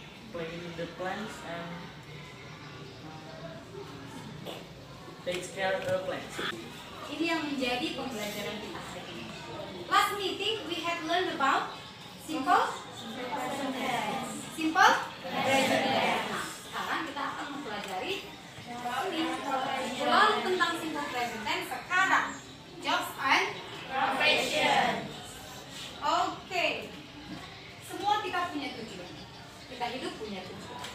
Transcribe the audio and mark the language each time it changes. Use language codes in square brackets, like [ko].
[en] Playing the plants and takes care of the plants. [id] Ini yang menjadi pembelajaran kita hari ini. [en] Last meeting we had learned about simple present tense. Simple present tense. [id] Nah, sekarang kita akan mempelajari ini. Lalu tentang simple present tense sekarang. [en] Jobs and Profession. Oke. [id] Semua kita punya tujuan. Kita hidup punya tujuan.